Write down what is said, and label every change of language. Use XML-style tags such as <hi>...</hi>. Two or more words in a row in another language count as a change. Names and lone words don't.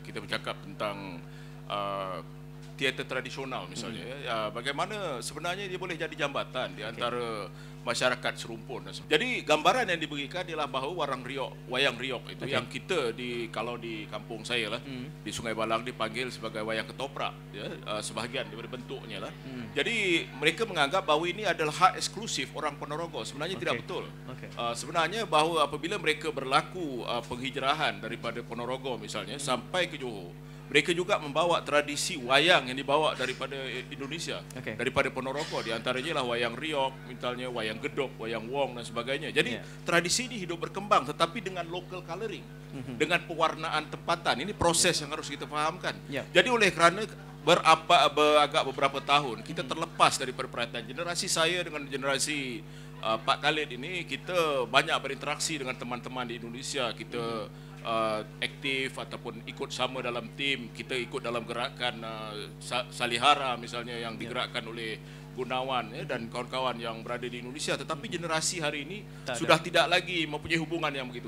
<ms>Kita bercakap tentang teater tradisional misalnya. Bagaimana sebenarnya dia boleh jadi jambatan di antara masyarakat serumpun. Jadi gambaran yang diberikan ialah bahawa wayang riok itu yang kita kalau di kampung saya lah, di Sungai Balang dipanggil sebagai wayang ketoprak, ya, sebahagian daripada bentuknya lah. Jadi mereka menganggap bahawa ini adalah hak eksklusif orang Ponorogo. Sebenarnya tidak betul. Sebenarnya bahawa apabila mereka berlaku penghijrahan daripada Ponorogo misalnya sampai ke Johor, mereka juga membawa tradisi wayang yang dibawa daripada Indonesia, daripada Ponorogo. Di antaranya lah wayang riok, misalnya wayang gedok, wayang wong dan sebagainya. Jadi tradisi ini hidup berkembang tetapi dengan</ms> <en>local colouring,</en> <ms>dengan pewarnaan tempatan. Ini proses yang harus kita fahamkan. Jadi oleh kerana agak beberapa tahun kita terlepas daripada perhatian generasi saya dengan generasi Pak Khalid ini, kita banyak berinteraksi dengan teman-teman di Indonesia. Kita aktif ataupun ikut sama dalam tim. Kita ikut dalam gerakan Salihara misalnya yang digerakkan oleh Gunawan, ya, dan kawan-kawan yang berada di Indonesia. Tetapi generasi hari ini sudah tidak lagi mempunyai hubungan yang begitu.</ms>